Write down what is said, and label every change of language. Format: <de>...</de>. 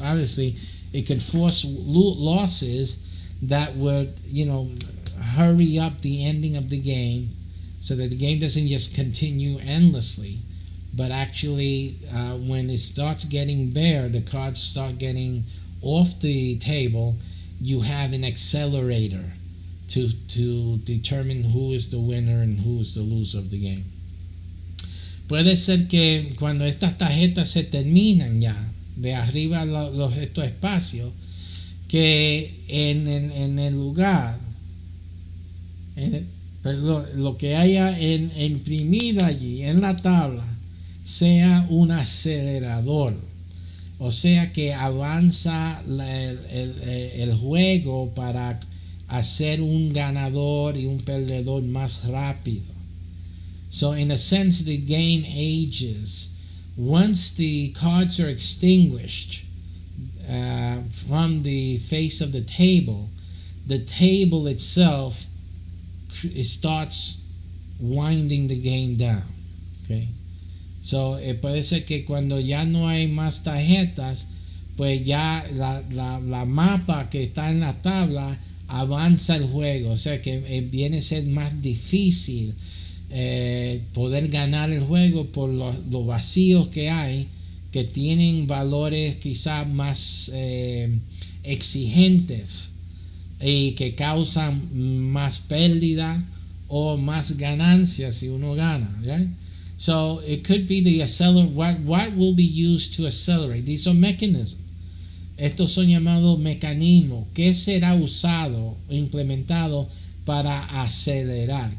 <en>Obviously, it could force losses that would, hurry up the ending of the game, so that the game doesn't just continue endlessly, but actually when it starts getting bare, the cards start getting off the table, you have an accelerator to determine who is the winner and who is the loser of the game.</en> <es>Puede ser que cuando estas tarjetas se terminan ya, de arriba estos espacios, que en el lugar, lo que haya imprimido allí en la tabla sea un acelerador, o sea que avanza el juego para hacer un ganador y un perdedor más rápido.</es> <en>So in a sense, the game ages. Once the cards are extinguished from the face of the table itself, it starts winding the game down. Okay?</en> <es>So puede ser que cuando ya no hay más tarjetas, pues ya la mapa que está en la tabla avanza el juego, o sea que viene a ser más difícil poder ganar el juego por los vacíos que hay, que tienen valores quizás más exigentes y que causan más pérdida o más ganancias si uno gana, right?</es> <en>So it could be the accelerator. What will be used to accelerate? These are mechanisms.</en> <es>Estos son llamados mecanismos. ¿Qué será usado o implementado para acelerar?</es>